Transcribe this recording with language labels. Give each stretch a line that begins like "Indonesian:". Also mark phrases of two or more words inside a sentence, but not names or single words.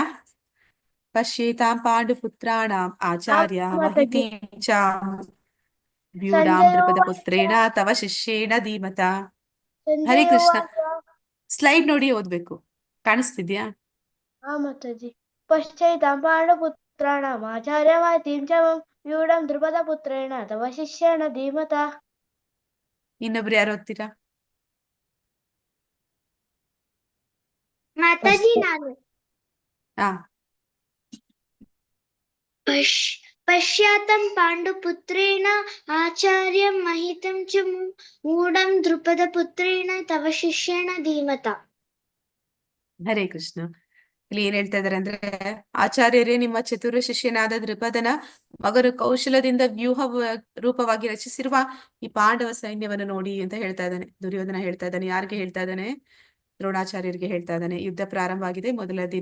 Sanskrit: ಪಶ್ಯೇತಾಂ ಪಾಂಡುಪುತ್ರಾಣಾಂ ಆಚಾರ್ಯ ಮಹಿತೀಂ ವ್ಯೂಢಾಂ ದ್ರುಪದ ಪುತ್ರೇಣ ತವ ಶಿಷ್ಯೇಣ ಧೀಮತ.
Kannada: ಹರೇ ಕೃಷ್ಣ. ಸ್ಲೈಡ್ ನೋಡಿ ಓದ್ಬೇಕು. ಕಾಣಿಸ್ತಿದ್ಯಾ?
Sanskrit: ಮಾತಾಜಿ. ಪಶ್ಚೈತಾಂ ಪಾಂಡುಪುತ್ರಾಣಾಂ ಆಚಾರ್ಯ ಮಹಿತೀಂ ಚ व्यूढं द्रुपदपुत्रेण तव शिष्येण धीमता।
Kannada: ಇನ್ನೊಬ್ರು ಯಾರು ಓದ್ತೀರಾ? माताजी ನಾನು ಹಾ
Sanskrit: पश्यातं पाण्डुपुत्रेण आचार्यं महितं च मूढं द्रुपदपुत्रेण तव शिष्येण धीमता।
Kannada: ಹರೇ ಕೃಷ್ಣ. ಇಲ್ಲಿ ಏನ್ ಹೇಳ್ತಾ ಇದಾರೆ ಅಂದ್ರೆ, ಆಚಾರ್ಯರೇ, ನಿಮ್ಮ ಚತುರ ಶಿಷ್ಯನಾದ ದ್ರುಪದನ ಮಗನು ಕೌಶಲದಿಂದ ವ್ಯೂಹ ರೂಪವಾಗಿ ರಚಿಸಿರುವ ಈ ಪಾಂಡವ ಸೈನ್ಯವನ್ನು ನೋಡಿ ಅಂತ ಹೇಳ್ತಾ ಇದ್ದಾನೆ. ದುರ್ಯೋಧನ ಹೇಳ್ತಾ ಇದ್ದಾನೆ. ಯಾರಿಗೆ ಹೇಳ್ತಾ ಇದ್ದಾನೆ? ದ್ರೋಣಾಚಾರ್ಯರಿಗೆ ಹೇಳ್ತಾ ಇದ್ದಾನೆ. ಯುದ್ಧ ಪ್ರಾರಂಭ ಆಗಿದೆ, ಮೊದಲ ದಿನ.